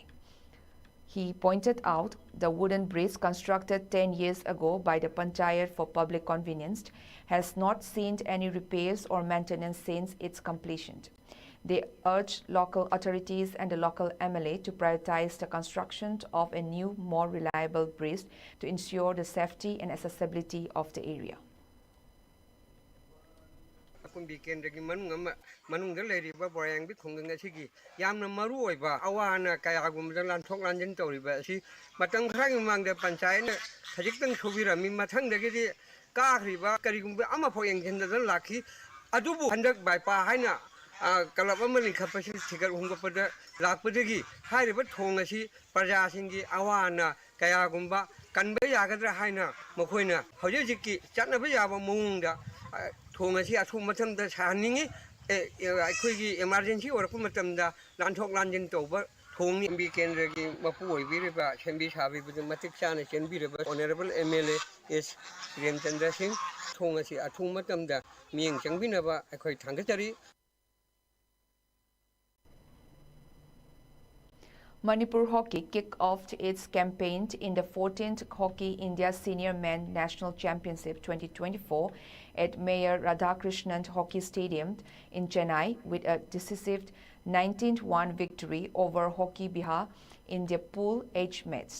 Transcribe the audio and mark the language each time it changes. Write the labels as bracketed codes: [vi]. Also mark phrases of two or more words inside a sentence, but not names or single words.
[en] He pointed out the wooden bridge constructed 10 years ago by the Panchayat for public convenience has not seen any repairs or maintenance since its completion. They urged local authorities and the local MLA to prioritize the construction of a new, more reliable bridge to ensure the safety and accessibility of the area. [mni] manungda leiriba borayangbi khunggang asigi yamna maru oiba awana kayagumda lanthok lanjin toriba asi matang khrang mangda panchayat hajiktang subirami mathangdagi kakhriba karigumba ama phoyeng jinda lakhi adubu handak baipa haina kalaba mani khapasi thigar hungapada lakpadagi hairiba thong asi praja singi awana kayagumba kanba yagadra haina mokhoina hojiki chatnaba yaba mungda thong asi athu matamda saningi akhoi emergency orpa matamda lanthok lanjin toba thong MB kendra gi mapu oibiriba sembi sabi bu matik chana chenbiriba [en] honorable MLA is [mni] Remchandra Singh thong asi athu matamda mieng changbinaba akhoi thangachari. [en] Manipur Hockey kicked off its campaign in the 14th Hockey India Senior Men National Championship 2024 at Mayor Radhakrishnan Hockey Stadium in Chennai with a decisive 19-1 victory over Hockey Bihar in their Pool H match.